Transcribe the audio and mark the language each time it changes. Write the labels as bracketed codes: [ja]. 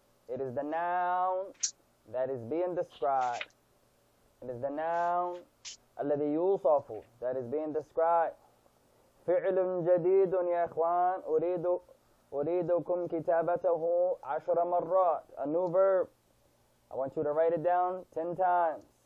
[en] It is the noun that is being described. It is the noun [ar] الذي يوصف [en] that is being described. [ar] فعل جديد يا إخوان أريدكم كتابته 10 مرات. [en] A new verb. I want you to write it down 10 times.